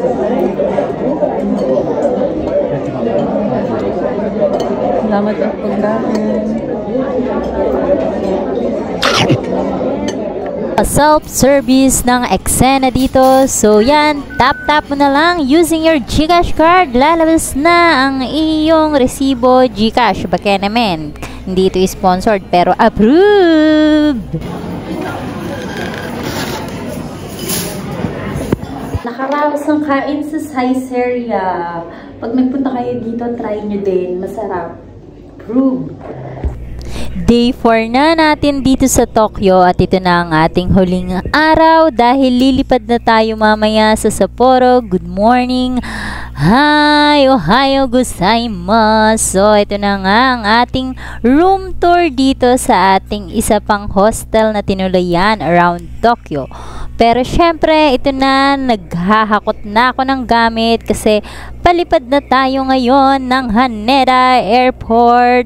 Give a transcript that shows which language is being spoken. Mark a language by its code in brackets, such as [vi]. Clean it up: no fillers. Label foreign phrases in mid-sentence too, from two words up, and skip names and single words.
[tl] Salamat at pagkain. Self-service ng eksena dito. So yan, tap-tap mo na lang [en] using your GCash card. [tl] Lalabas na ang iyong resibo GCash. Baka naman, hindi ito sponsored pero approved. Nakaraos ng kain sa Saizeriya. Pag nagpunta kayo dito, try nyo din. Masarap. Approved. Day 4 na natin dito sa Tokyo at ito na ang ating huling araw dahil lilipad na tayo mamaya sa Sapporo. [en] Good morning! Hi! [ja] おはようございます! [tl] So, ito na nga ang ating [en] room tour [tl] dito sa ating isa pang hostel na tinulayan around Tokyo. Pero syempre, ito na, naghahakot na ako ng gamit kasi palipad na tayo ngayon ng Haneda Airport.